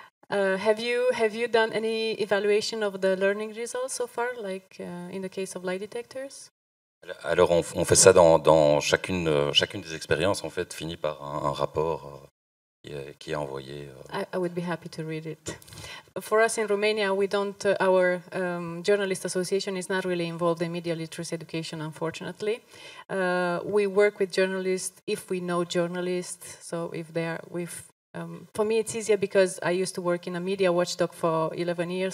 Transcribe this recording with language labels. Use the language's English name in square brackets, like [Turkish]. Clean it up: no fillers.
[English] Have you done any evaluation of the learning results so far, like in the case of Lie Detectors? [French] Alors, on fait ça dans chacune des expériences, en fait, finit par un rapport qui est envoyé. [English] I would be happy to read it. For us in Romania, we don't. Our journalist association is not really involved in media literacy education, unfortunately. We work with journalists if we know journalists. So if they are with, for me, it's easier because I used to work in a media watchdog for 11 years.